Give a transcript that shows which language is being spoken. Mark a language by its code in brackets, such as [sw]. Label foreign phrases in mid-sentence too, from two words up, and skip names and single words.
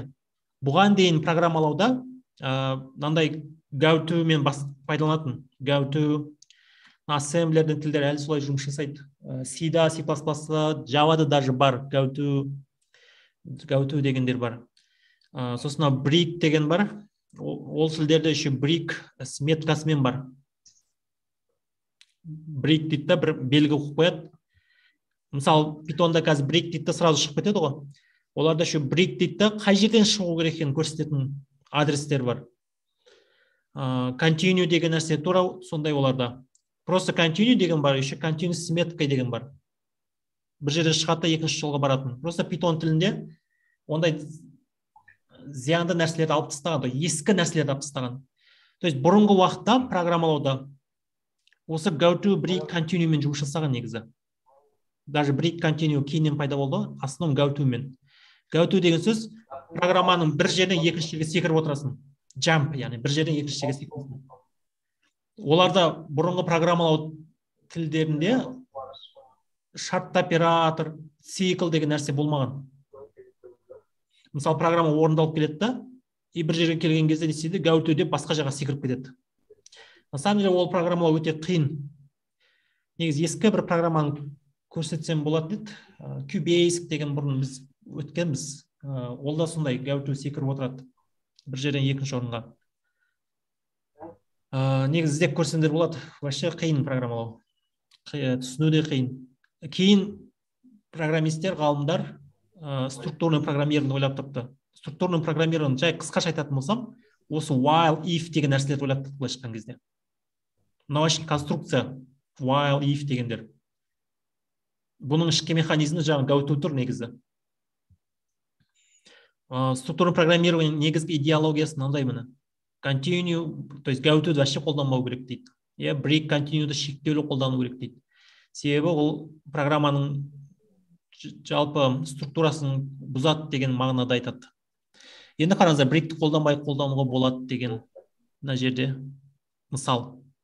[kk] Бұған дейін программалауда мынандай GoTo мен пайдаланатын. GoTo, ассемблердің тілдері әлі солай жұмыс жасайды. C-да, C++-да, Java-да даже бар. GoTo дегендер бар. Сосын brick деген бар. Ол тілдерде [ru] еще brick с [kk] меткасымен бар. Brick дейді да, бір белгі қойып қояды. Мысалы, Python'да қазір brick дейді да сразу шығып кетеді ғой. Оларда еще brick дейді да, қай жерден шығу керек екенін көрсететін адрестер бар. Continue деген нәрсе тура сондай оларда. Просто continue деген бар, [ru] еще continue с меткой [kk] деген бар. Бір жерден шығады да екінші жолға баратын. Просто Python тілінде ондай зиянды нәрселерді алып тастаған, ескі нәрселерді алып тастаған. [ru] То есть [kk] бұрынғы уақытта программалауда осы GoTo, brick, continue мен жұмыс жасаған негізі. Даже brick, continue кейіннен пайда болды, основном GoTo мен. GoTo деген сөз программаның бір жерден екінші жерге секіріп отырасың. Jump, яғни бір жерден екінші жерге секіріп. Оларда бұрынғы программалау тілдерінде шартты оператор, цикл деген нәрсе болмаған. Мысалы, программа орындалып келеді да, и бір жерге келген кезде не істейді, GoTo деп басқа жаққа секіріп кетеді. [ru] На самом деле [kk] ол программалау өте қиын. Негізі ескі бір программаны көрсетсем болады деді. QBasic деген бұрын біз өткенбіз. Ол да сондай GoTo секіріп отырады бір жерден екінші орынға. Негізі іздеп көрсеңдер болады. Вообще қиын программалау. Түсіну де қиын. Кейін программистер, ғалымдар [ru] структурный программирование [kk] ойлап тапты. [ru] Структурный программирование [kk] жай қысқаша айтатын болсам, осы while, if деген нәрселерді ойлап тапты былай шыққан кезде. Мынау ішкі конструкция, while, if дегендер. Бұның ішкі механизмі жаңағы GoTo тұр негізі. [ru] Структурный программирование [kk] негізгі идеологиясы мынандай міне. Continue, [ru] то есть [kk] GoTo вообще қолданбау керек дейді. Break, continue'ды шектеулі қолдану керек дейді. Себебі ол программаның жалпы структурасын бұзады деген мағынада айтады. Енді қараңыздар, брейкті қолданбай қолдануға болады деген мына жерде мысал.